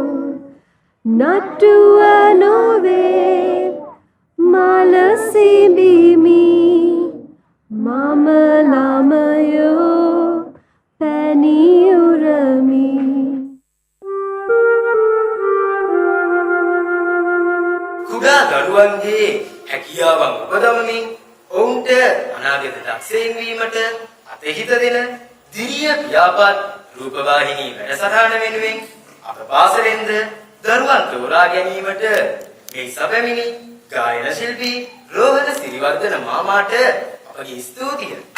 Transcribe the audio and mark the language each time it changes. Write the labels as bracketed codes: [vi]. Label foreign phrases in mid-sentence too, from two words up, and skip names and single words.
[si] natuwa nove malasi bimi mama lamayo pani urami කුඩා දරුවන්ගේ හැකියාවන් උපදවමින් ඔවුන්ට අනාගත දක්ෂයින් වීමට අතහිත දෙන දිරිය ව්‍යාපත් රූපවාහිනී වැඩසටහන වෙනුවෙන් අප පාසලෙන්ද දරුවන් තෝරා ගැනීමට මේ සැපැමිණි ගායන ශිල්පී රෝහණ සිරිවර්ධන මාමාට අපගේ ස්තුතිය.